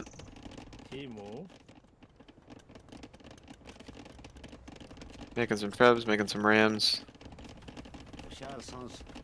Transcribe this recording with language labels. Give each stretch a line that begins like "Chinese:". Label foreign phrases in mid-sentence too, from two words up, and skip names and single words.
Mongolian: Тийм үү?
English: Making some Febs, making some Rams.
Mongolian: Шаал сонс.